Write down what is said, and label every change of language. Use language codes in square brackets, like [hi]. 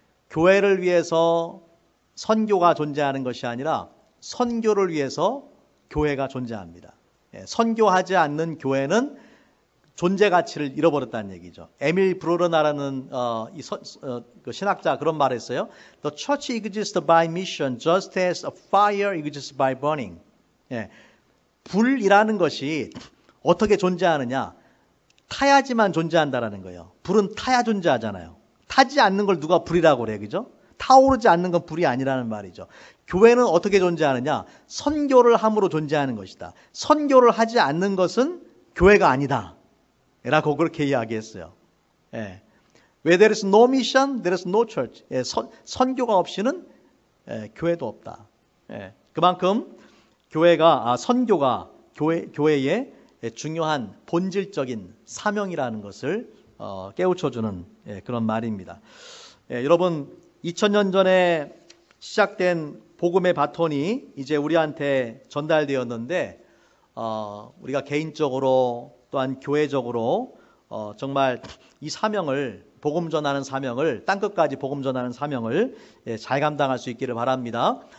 [ko] 교회를 위해서 선교가 존재하는 것이 아니라 선교를 위해서 교회가 존재합니다. 선교하지 않는 교회는 존재 가치를 잃어버렸다는 얘기죠. 에밀 브로르나라는 그 신학자 그런 말을 했어요. [en] The church exists by mission just as a fire exists by burning. [ko] 불이라는 것이 어떻게 존재하느냐? 타야지만 존재한다라는 거예요. 불은 타야 존재하잖아요. 타지 않는 걸 누가 불이라고 그래요, 그죠? 타오르지 않는 건 불이 아니라는 말이죠. 교회는 어떻게 존재하느냐? 선교를 함으로 존재하는 것이다. 선교를 하지 않는 것은 교회가 아니다 라고 그렇게 이야기했어요. [en] Where there is no mission, there is no church. [ko] 선교가 없이는 교회도 없다. 그만큼 선교가 교회의 중요한 본질적인 사명이라는 것을 깨우쳐주는 그런 말입니다. 여러분, 2000년 전에 시작된 복음의 바톤이 이제 우리한테 전달되었는데, 우리가 개인적으로 또한 교회적으로 정말 이 사명을, 복음 전하는 사명을, 땅끝까지 복음 전하는 사명을 잘 감당할 수 있기를 바랍니다.